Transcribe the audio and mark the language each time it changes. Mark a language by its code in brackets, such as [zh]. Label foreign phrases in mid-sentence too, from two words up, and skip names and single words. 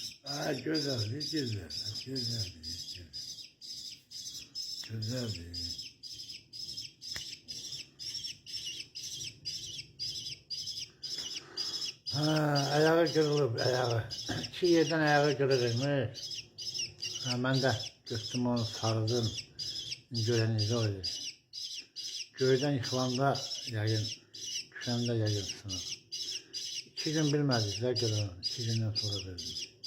[tr] Aa, güzel, güzel, güzel, güzel. [az] Ha, ayağı kırılıb, ayağı. [tr] İki yerden ayağı kırılırmış. Ha, [az] mən də götürdüm onu sardım. Görəninizdə oydu. Göydən yıxılanda yəqin, düşəndə yəqin sınır. 2 gün bilmədik də görən, 2 gündən sonra verdim.